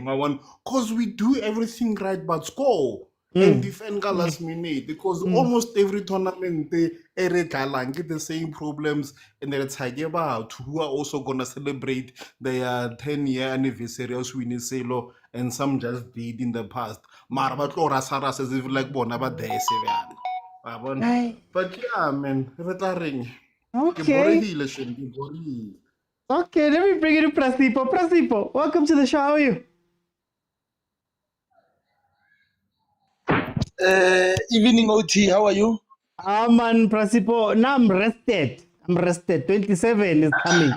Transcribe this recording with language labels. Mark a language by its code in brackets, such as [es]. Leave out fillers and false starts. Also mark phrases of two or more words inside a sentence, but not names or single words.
[en] I want because we do everything right but score and defend last minute because almost every tournament they get the same problems and then it's about who are also gonna celebrate their 10-year anniversary of winning Selo and some just did in the past. Marbatlo Rasaras as if like Bonaba there. But yeah, man, [nso] re tla reng. Ke [en] Okay. [nso] borehile shem, ke borehile. [en] Okay, let me bring you to Prasipo. Prasipo, welcome to the show. How are you? Evening OT, how are you? Man, Prasipo. Now I'm rested. 27 is coming.